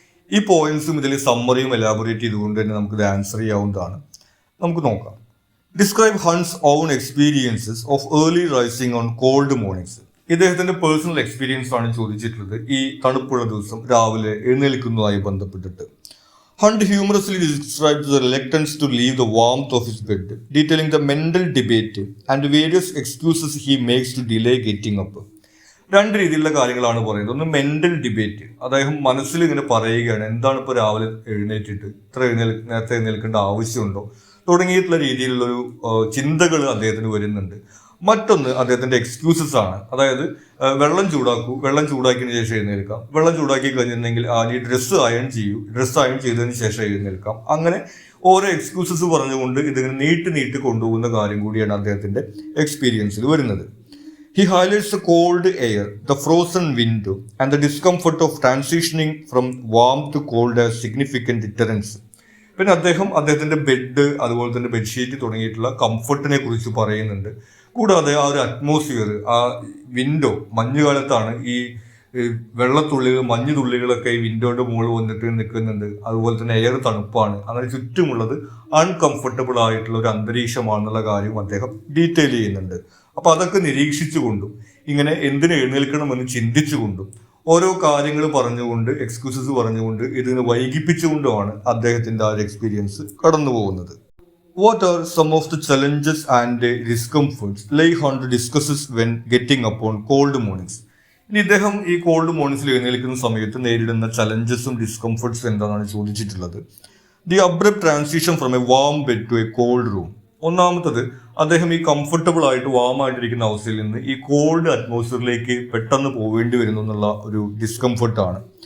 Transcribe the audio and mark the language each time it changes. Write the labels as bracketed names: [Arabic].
[Malayalam] ഈ പോയിന്റ്സും ഇതിൽ സമ്മറിയും എലാബറേറ്റ് ചെയ്തുകൊണ്ട് തന്നെ നമുക്കിത് ആൻസർ ചെയ്യാവുന്നതാണ്. നമുക്ക് നോക്കാം. [English] Describe Hunt's own experiences of early rising on cold mornings. [Malayalam] ഇദ്ദേഹത്തിന്റെ പേഴ്സണൽ എക്സ്പീരിയൻസ് ആണ് ചോദിച്ചിട്ടുള്ളത് ഈ തണുപ്പുള്ള ദിവസം രാവിലെ എഴുന്നേൽക്കുന്നതുമായി ബന്ധപ്പെട്ടിട്ട്. [English] Hunt humorously describes the reluctance to leave the warmth of his bed, detailing the mental debate and various excuses he makes to delay getting up. [Malayalam] രണ്ട് രീതിയിലുള്ള കാര്യങ്ങളാണ് പറയുന്നത്. ഒന്ന് മെന്റൽ ഡിബേറ്റ്, അദ്ദേഹം മനസ്സിൽ ഇങ്ങനെ പറയുകയാണ് എന്താണ് ഇപ്പോൾ രാവിലെ എഴുന്നേറ്റിട്ട് ഇത്ര നേരത്തെ എഴുന്നേൽക്കേണ്ട ആവശ്യമുണ്ടോ തുടങ്ങിയിട്ടുള്ള രീതിയിലുള്ളൊരു ചിന്തകൾ അദ്ദേഹത്തിന് വരുന്നുണ്ട്. മറ്റൊന്ന് അദ്ദേഹത്തിന്റെ എക്സ്ക്യൂസസ് ആണ്. അതായത് വെള്ളം ചൂടാക്കിയതിന് ശേഷം എഴുന്നേൽക്കാം, വെള്ളം ചൂടാക്കി കഴിഞ്ഞിട്ടുണ്ടെങ്കിൽ ഈ ഡ്രസ്സ് അയൺ ചെയ്തതിന് ശേഷം എഴുന്നേൽക്കാം. അങ്ങനെ ഓരോ എക്സ്ക്യൂസസ് പറഞ്ഞുകൊണ്ട് ഇതിങ്ങനെ നീട്ടി കൊണ്ടുപോകുന്ന കാര്യം കൂടിയാണ് അദ്ദേഹത്തിന്റെ എക്സ്പീരിയൻസിൽ വരുന്നത്. [English] He highlights the cold air, the frozen window and the discomfort of transitioning from warm to cold as significant deterrents. [Malayalam] പിന്നെ അദ്ദേഹത്തിന്റെ ബെഡ്, അതുപോലെ തന്നെ ബെഡ്ഷീറ്റ് തുടങ്ങിയിട്ടുള്ള കംഫർട്ടിനെ കുറിച്ച് പറയുന്നുണ്ട്. കൂടാതെ ആ ഒരു അറ്റ്മോസ്ഫിയർ, ആ വിൻഡോ, മഞ്ഞുകാലത്താണ് ഈ വെള്ളത്തുള്ളികൾ, മഞ്ഞു തുള്ളികളൊക്കെ ഈ വിൻഡോയുടെ മുകളിൽ വന്നിട്ട് നിൽക്കുന്നുണ്ട്. അതുപോലെ തന്നെ എയർ തണുപ്പാണ്. അങ്ങനെ ചുറ്റുമുള്ളത് അൺകംഫർട്ടബിൾ ആയിട്ടുള്ള ഒരു അന്തരീക്ഷമാണെന്നുള്ള കാര്യം അദ്ദേഹം ഡീറ്റെയിൽ ചെയ്യുന്നുണ്ട്. അപ്പൊ അതൊക്കെ നിരീക്ഷിച്ചുകൊണ്ടും ഇങ്ങനെ എന്തിനു എഴുന്നേൽക്കണമെന്ന് ചിന്തിച്ചുകൊണ്ടും ഓരോ കാര്യങ്ങൾ പറഞ്ഞുകൊണ്ട്, എക്സ്ക്യൂസസ് പറഞ്ഞുകൊണ്ട്, ഇതിനെ വൈകിപ്പിച്ചുകൊണ്ടുമാണ് അദ്ദേഹത്തിന്റെ ആ ഒരു എക്സ്പീരിയൻസ് കടന്നു പോകുന്നത്. [English] What are some of the challenges and discomforts Leigh Hunt discusses when getting up on cold mornings? [Malayalam] ഇനി ഇദ്ദേഹം ഈ കോൾഡ് മോർണിംഗ്സിൽ എഴുന്നേൽക്കുന്ന സമയത്ത് നേരിടുന്ന ചലഞ്ചസും ഡിസ്കംഫർട്ട്സും എന്താണെന്ന് ചോദിച്ചിട്ടുള്ളത്. [English] The abrupt transition from a warm bed to a cold room. [Malayalam] ഒന്നാമത്തത്, അദ്ദേഹം ഈ കംഫർട്ടബിൾ ആയിട്ട് വാം ആയിട്ടിരിക്കുന്ന അവസ്ഥയിൽ നിന്ന് ഈ കോൾഡ് അറ്റ്മോസ്ഫിയറിലേക്ക് പെട്ടെന്ന് പോവേണ്ടി വരുന്നു എന്നുള്ള ഒരു ഡിസ്കംഫർട്ടാണ്.